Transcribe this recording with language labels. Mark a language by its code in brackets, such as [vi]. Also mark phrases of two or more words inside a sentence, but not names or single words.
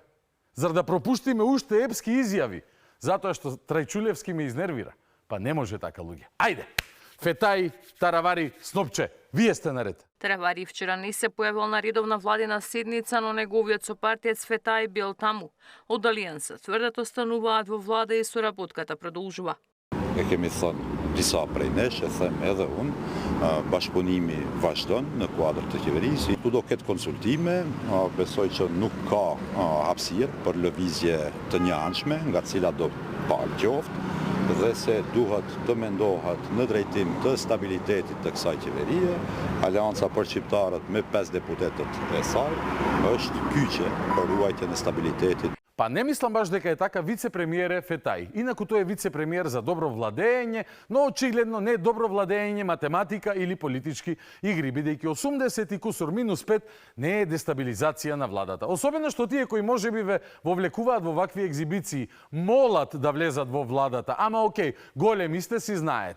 [mk] Зар да пропуштиме уште епски изјави, затоа што Трајчулевски ме изнервира. Па не може така, луѓе. Ајде! Фетај, Таравари, Снопче, вие сте наред. Таравари вчера не се појавил на редовна владина седница, но неговиот сопартиец Фетај бил таму. Од Алијанса тврдат остануваат во влада и соработката продолжува. [sq] E kemi thënë disa prej nesh, e them edhe unë, bashkëpunimi vazhdon në kuadër të qeverisë. Tu do ketë konsultime, besoj që nuk ka hapësirë për lëvizje të njanshme, nga cilat do palë qoftë, dhe se duhet të mendohet në drejtim të stabilitetit të kësaj qeverie. Aleanca për shqiptarët me 5 deputetët e saj është kyçe për ruajtjen e stabilitetit. [mk] Па не мислам баш дека е така вице-премиер Фетај. Инаку тој е вице-премиер за добро владење, но очигледно не добро владење, математика или политички игри, бидејќи 80 и кусур минус 5 не е дестабилизација на владата. Особено што тие кои можеби ве вовлекуваат во вакви екзибиции, молат да влезат во владата, ама окей, големи сте, си знаете.